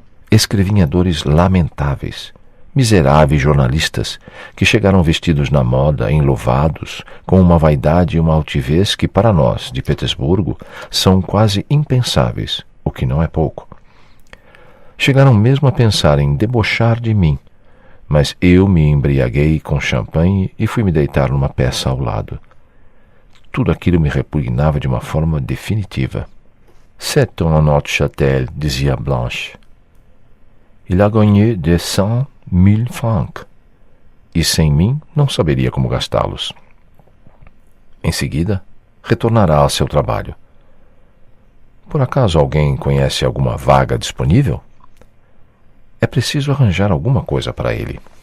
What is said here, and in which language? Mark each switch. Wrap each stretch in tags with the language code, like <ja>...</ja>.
<pt>escrevinhadores lamentáveis, miseráveis jornalistas que chegaram vestidos na moda, enluvados, com uma vaidade e uma altivez que para nós, de Petersburgo, são quase impensáveis, o que não é pouco. Chegaram mesmo a pensar em debochar de mim, mas eu me embriaguei com champanhe e fui me deitar numa peça ao lado. Tudo aquilo me repugnava de uma forma definitiva.</pt> <fr>C'est un autre châtel,</fr> <pt>dizia Blanche.</pt> <fr>Il a gagné de 100.000 francs.</fr> <pt>E sem mim não saberia como gastá-los. Em seguida, retornará ao seu trabalho. Por acaso alguém conhece alguma vaga disponível? É preciso arranjar alguma coisa para ele.</pt>